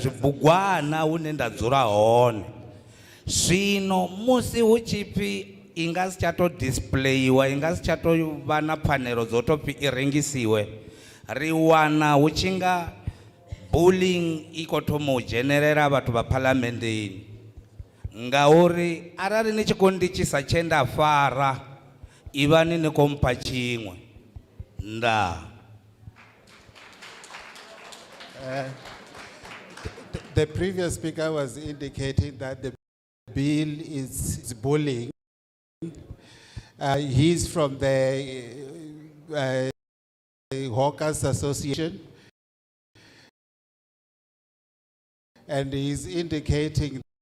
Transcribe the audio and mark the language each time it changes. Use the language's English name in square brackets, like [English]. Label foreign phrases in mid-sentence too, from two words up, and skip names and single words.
[Venda] zwibugwana hune nda dzula hone zwino musi hu tshi pfhi inga si chato displayiwa inga si chato vha na pfanelo dzo to pfi I rengisiwe ri wana hu tshi nga bullying I khou thoma u dzhenelela vhathu vha phalamenndeni ngauri arali ni tshi khou nditshisa tshe nda fara ivhani ni khou mpha tshiṅwe ndaa. [English] The previous speaker was indicating that the bill is bullying. He's from the Hawkers Association, and he's indicating